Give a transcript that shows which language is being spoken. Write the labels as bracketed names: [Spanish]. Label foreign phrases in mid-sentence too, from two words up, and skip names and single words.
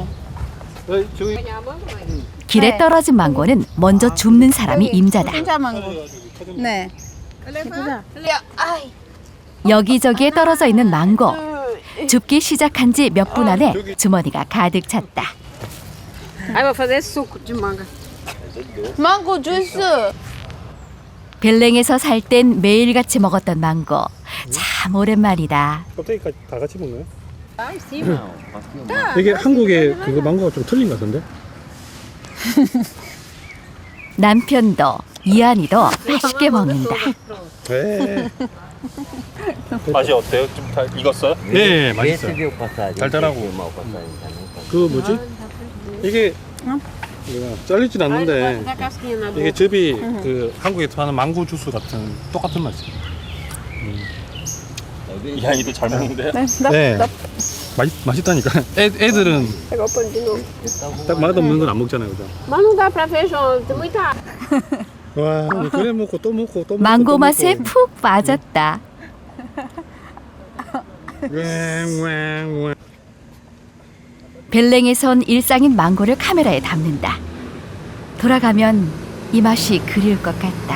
[Korean] 저기 길에 떨어진 망고는 먼저 줍는 사람이 임자다. 진짜 망고. 네. 여기저기에 떨어져 있는 망고. 줍기 시작한 지 몇 분 안에 주머니가 가득 찼다. [Portuguese] Aí vou fazer suco de manga. [Korean] 망고 주스. 벨랭에서 살 땐 매일같이 먹었던 망고. 참 오랜만이다. 껍데기 다 같이 먹나요? [Portuguese] Ah, em cima. [Korean] 이게 한국의 그거 망고가 좀 틀린 것 같은데? 남편도 이안이도 맛있게 먹는다. 네. 맛이 어때요? 좀 다 익었어요? 네, 맛있어요. 달달하고. 그 뭐지? 이게 뭐야, 잘리진 않는데 [Portuguese] Dá casquinha na [Korean] 이게 [Portuguese] boca. [Korean] 즙이 그 한국에서 파는 망고 주스 같은 똑같은 맛이에요. 이한이도 잘 먹는데요? 네. 맛있다니까. 애들은 [Portuguese] Pegou o pano de novo. [Korean] 딱 맛없는 건 안 먹잖아요, 그죠? [Portuguese] Mas não dá pra ver, João. Tem muita [Korean] 와, 그래 먹고 또 먹고 또 먹고. 망고 또 맛에 먹고. 푹 빠졌다. 왱왱왱. 벨랭에선 일상인 망고를 카메라에 담는다. 돌아가면 이 맛이 그리울 것 같다.